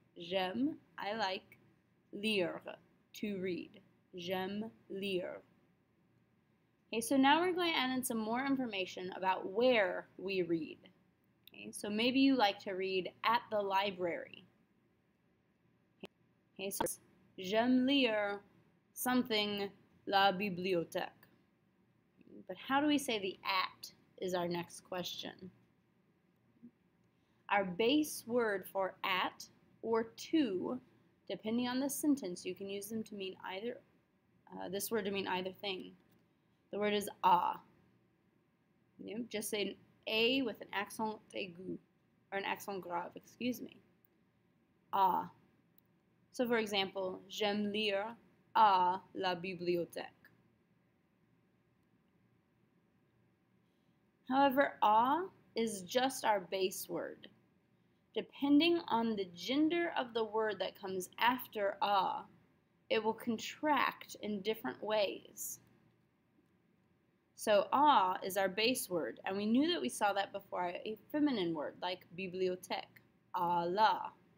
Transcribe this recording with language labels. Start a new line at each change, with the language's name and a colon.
French: J'aime,
English: I like,
French: lire,
English: to read.
French: J'aime lire.
English: Okay, so now we're going to add in some more information about where we read. Okay, so maybe you like to read at the library. Okay, so
French: j'aime lire
English: something
French: la bibliothèque.
English: But how do we say the at is our next question? Our base word for at or to Depending on the sentence, you can use them to mean either, this word to mean either thing. The word is a. You know, just say an A with an accent aigu, or an accent grave, excuse me. A. So for example,
French: j'aime lire à la bibliothèque.
English: However, a is just our base word. Depending on the gender of the word that comes after a, it will contract in different ways. So a is our base word, and we knew that we saw that before a feminine word like bibliothèque, à la.